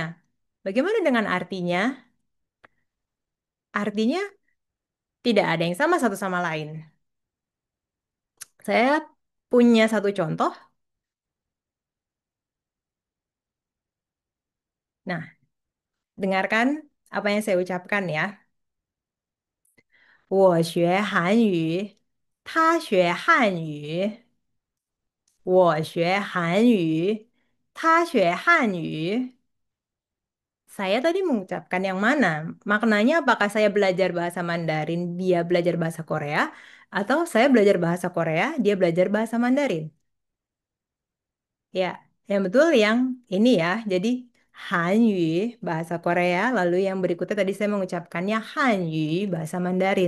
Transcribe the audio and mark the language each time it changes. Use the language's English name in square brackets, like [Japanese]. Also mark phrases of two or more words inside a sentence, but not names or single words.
[Indonesian] Bagaimana dengan artinya? Artinya tidak ada yang sama satu sama lain. Saya punya satu contoh. Nah, dengarkan apa yang saya ucapkan ya. [Chinese] 我学韩语，他学汉语，我学韩语， 他学汉语. [Indonesian] Saya tadi mengucapkan yang mana? Maknanya apakah saya belajar bahasa Mandarin, dia belajar bahasa Korea, atau saya belajar bahasa Korea, dia belajar bahasa Mandarin? Ya, yang betul yang ini ya. Jadi Hanyu bahasa Korea, lalu yang berikutnya tadi saya mengucapkannya Hanyu bahasa Mandarin.